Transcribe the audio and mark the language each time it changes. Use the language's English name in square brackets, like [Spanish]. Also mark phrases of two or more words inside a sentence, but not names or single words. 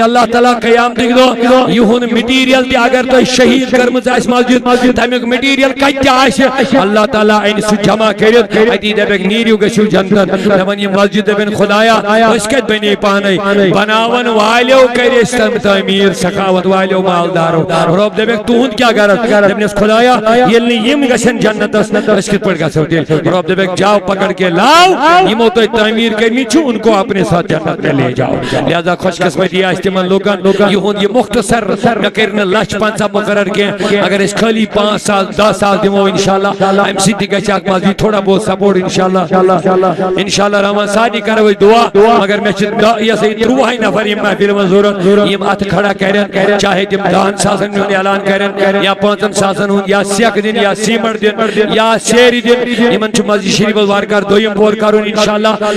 [Kashmiri] اللہ تعالیٰ قیامتٕکۍ دۄہ یِہُنٛد مٹیٖریل تہِ اگر تۄہہِ شہیٖد کٔرمٕژ آسہِ مسجد تمیُک مٹیٖریل کتہِ تہِ آسہِ اللہ تعالیٰ اَنہِ سُہ جمع کٔرِتھ اتی دپیکھ نیٖرِو گٔژھِو جنتن دپن یہِ مسجد دپن خدایا أسۍ کتہِ بنے پانے بناون والیو کرِ أسۍ تعمیٖر سخاوت والیو مالدارو رۄب دپیکھ تُہُنٛد کیٛاہ غرض دپنس خدایا ییٚلہِ نہٕ یِم گژھن جنتس أسۍ کِتھ پٲٹھۍ گژھو تیٚلہِ رۄب دپیکھ جاو [Urdu] پکڑ کے [Kashmiri] لاو یِمو تۄہہِ تعمیٖر کٔرمٕتۍ چھُ [Urdu] ان کو اپنے ساتھ جنت میں لے جاؤ [Kashmiri] لہذا خوش قسمتی آسہِ تِمن لوٗکن یِہُنٛد یہِ مختصر مےٚ کٔرۍ نہٕ 1,50,000 مقرر کینٛہہ اگر أسۍ خٲلی 5 ساس 10 ساس دِمو انشاءاللہ امہِ سۭتۍ تہِ گژھِ اکھ مسجد [Urdu] تھوڑا بہت [Kashmiri] سپورٹ انشاءاللہ رحمان سارنٕے کرو أسۍ دعا مگر مےٚ چھِ یہِ ہسا یہِ 30 نفر یِم محفِلہِ منٛز ضروٗرت یِم اتھٕ کھڑا کرن چاہے تِم 10 ساسن ہُنٛد اعلان کرن یا 5 ساسن ہُنٛد یا سیٚکھ دِنۍ یا سیٖمنٹ دِنۍ یا سیرِ دِنۍ یِمن چھُ مسجد شریٖفس وارٕ کارٕ دوٚیِم پور کرُن انشاءاللہ